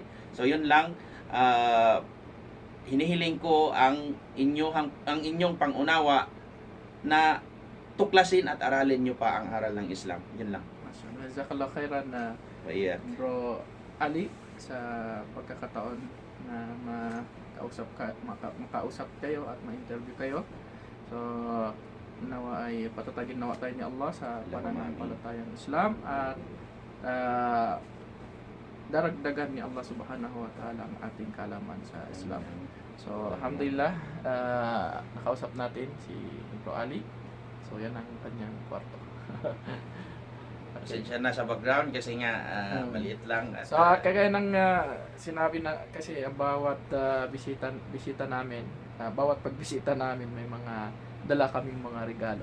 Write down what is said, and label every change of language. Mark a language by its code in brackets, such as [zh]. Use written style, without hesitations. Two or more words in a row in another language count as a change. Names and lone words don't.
[tl] So, yun lang. Hinihiling ko ang inyong pangunawa na tuklasin at aralin nyo pa ang aral ng Islam. Yun lang. [ar] جزاك الله خيرا [tl] na Bro Ali sa pagkakataon na makausap kayo at ma-interview kayo. So nawa ay patatagin nawa tayo ni Allah sa pananampalatayang Islam at daragdagan ni Allah [ar] سبحانه وتعالى [tl] ang ating kalaman sa Islam. So alhamdulillah, nakausap natin si Bro Ali. So yan ang kanyang kwarto. Pasensya na sa background kasi nga maliit lang. At, So kagaya ng sinabi na kasi ang bawat bisita namin, bawat pagbisita namin may mga dala kaming mga regalo.